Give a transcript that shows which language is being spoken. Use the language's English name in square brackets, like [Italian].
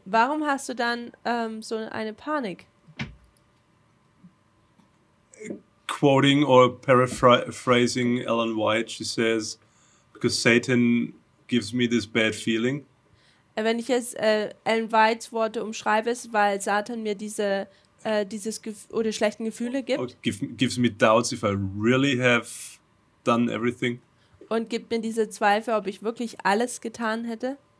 [German] warum hast du dann so eine Panik? [English] Quoting or paraphrasing Ellen White, she says, because Satan gives me this bad feeling. [German] Wenn ich jetzt Ellen Whites Worte umschreibe, ist, weil Satan mir dieses oder schlechten Gefühle [English] Or [German] gibt [English] gives me doubts if I really have done everything. [German] und gibt mir diese Zweifel, ob ich wirklich alles getan hätte.